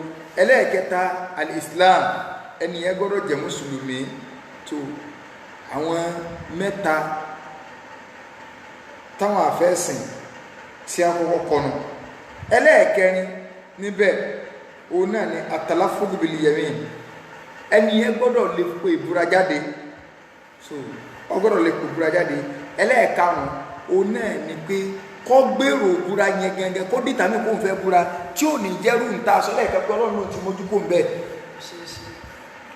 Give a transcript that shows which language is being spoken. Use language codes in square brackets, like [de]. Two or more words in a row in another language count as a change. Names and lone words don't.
[yo] ẹlẹ́ẹ̀kẹta alẹ́ islam, ẹnìyẹn gbọ́dọ̀ jẹ́ mùsùlùmí. tó àwọn mẹ́ta táwọn àfẹ́sìn tí a kọ́kọ́ kọnu. ẹlẹ́ẹ̀kẹrin níbẹ̀ òun náà ni [ar] التلفظ باليمين, [yo] ẹnìyẹn gbọ́dọ̀ lè pe ìbúra jáde. so ọ gbọ́dọ̀ lè pe ìbúra jáde. ẹlẹ́ẹ̀karùn òun náà ni pé kọ́ gbèrò ìbúra yẹn gẹ́gẹ́ kó dìtà mí kó n fẹ́ búra tí ò ní jẹ́rù ń ta aṣọ lẹ́ẹ̀kẹ́ pé ọlọ́run ti mójú kó ń bẹ́ẹ̀.